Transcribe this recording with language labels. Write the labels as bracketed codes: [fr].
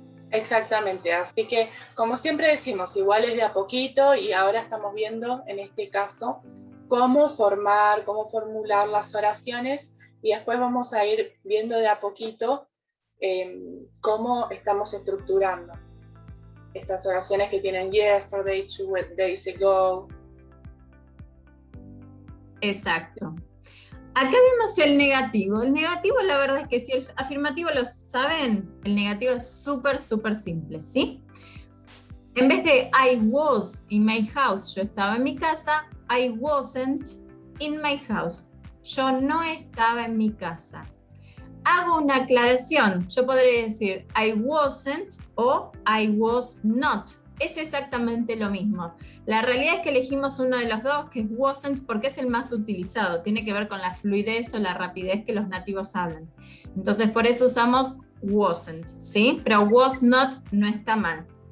[es] Exactamente, así que como siempre decimos, igual es de a poquito y ahora estamos viendo en este caso cómo formular las oraciones y después vamos a ir viendo de a poquito cómo estamos estructurando estas oraciones que tienen yesterday, 2 days ago. Exacto. Acá vemos el negativo. El negativo, la verdad es que si el afirmativo lo saben, el negativo es súper simple, ¿sí? En vez de [en] I was in my house, [es] yo estaba en mi casa, [en] I wasn't in my house. [es] Yo no estaba en mi casa. Hago una aclaración. Yo podría decir [en] I wasn't [es] o I was not. Es exactamente lo mismo. La realidad es que elegimos uno de los dos, que es wasn't, porque es el más utilizado. Tiene que ver con la fluidez o la rapidez que los nativos hablan. Entonces, por eso usamos wasn't, ¿sí? Pero was not no está mal.